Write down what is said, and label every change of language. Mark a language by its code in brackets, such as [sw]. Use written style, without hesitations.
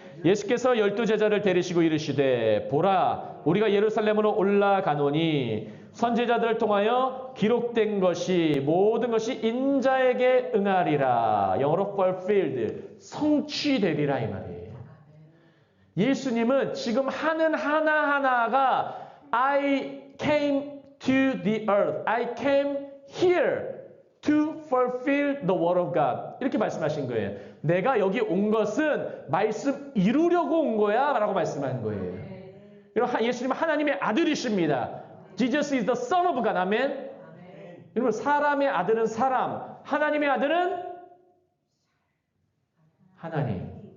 [ko] 예수께서 12제자를 데리시고 이르시되 보라 우리가 예루살렘으로 올라가노니 선지자들을 통하여 기록된 것이 모든 것이 인자에게 응하리라. 영어로 fulfilled 성취되리라 이 말이에요. 예수님은 지금 하는 하나하나가 [en] I came to the earth. I came here to fulfill the word of God. [ko] 이렇게 말씀하신 거예요. 내가 여기 온 것은 말씀 이루려고 온 거야 라고 말씀한 거예요. 예수님은 하나님의 아들이십니다. [en] Jesus is the Son of God. 아멘. [ko] 여러분 사람의 아들은 사람, 하나님의 아들은 하나님.